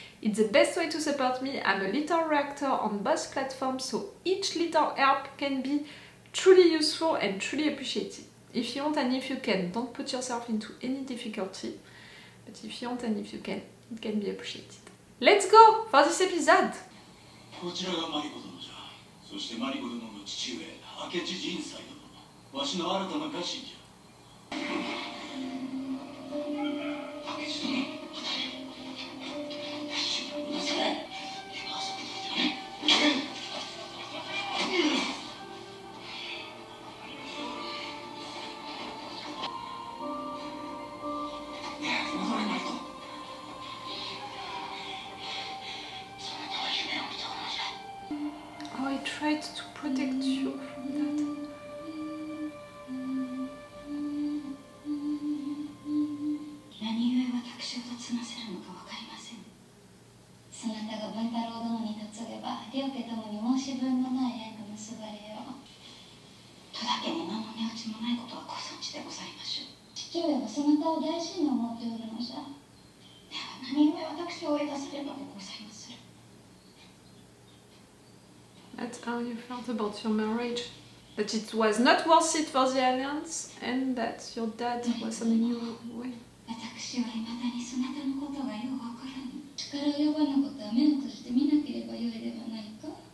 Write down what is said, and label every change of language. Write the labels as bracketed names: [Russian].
[English] It's the best way to support me. I'm a little reactor on both platforms, so each little help can be truly useful and truly appreciated. If you want and if you can, don't put yourself into any difficulty, but if you want and if you can, it can be appreciated. Let's go for this episode! [Japanese] こちらがマリコ殿じゃ。そしてマリコ殿の父上、明智仁斎殿。わしの新たな家臣じゃ。明智殿。 [English] Oh, I tried to protect you from that. [Japanese] 何故私を立ませるのか分かりません。そなたが文太郎殿に嫁げば両家ともに申し分のない縁が結ばれよう。戸田家に何の値打ちもないことはご存知でございましょう。父上はそなたを大事に思っておるのじゃ。では何故私を追い出されるのでございまする。 [English] That's how you felt about your marriage. That it was not worth it for the alliance, and that your dad was sending you away. [Japanese] 私は未だにそなたのことがようわからぬ。力及ばぬことは目を閉じて見なければよいではないか。